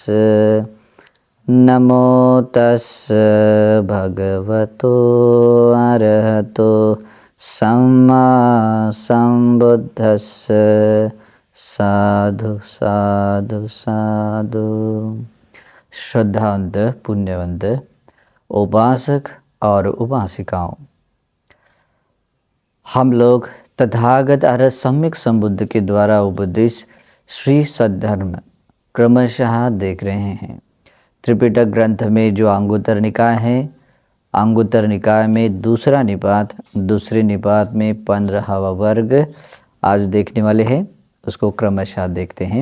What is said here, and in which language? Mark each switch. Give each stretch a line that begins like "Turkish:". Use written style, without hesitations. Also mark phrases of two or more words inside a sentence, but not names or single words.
Pali: नमो तस् भगवतो अरहतो सम्मा सम्बुद्धस्स। साधु साधु साधु।
Hindi: श्रद्धावंत पुण्यवंत उपासक और उपासिकाओं, हम लोग तथागत अरहत सम्यक संबुद्ध के द्वारा उपदेश श्री सद्धर्म क्रमशः देख रहे हैं। त्रिपिटक ग्रंथ में जो अंगुत्तर निकाय है, अंगुत्तर निकाय में दूसरा निपात, दूसरे निपात में 15वां वर्ग आज देखने वाले हैं, उसको क्रमशः देखते हैं।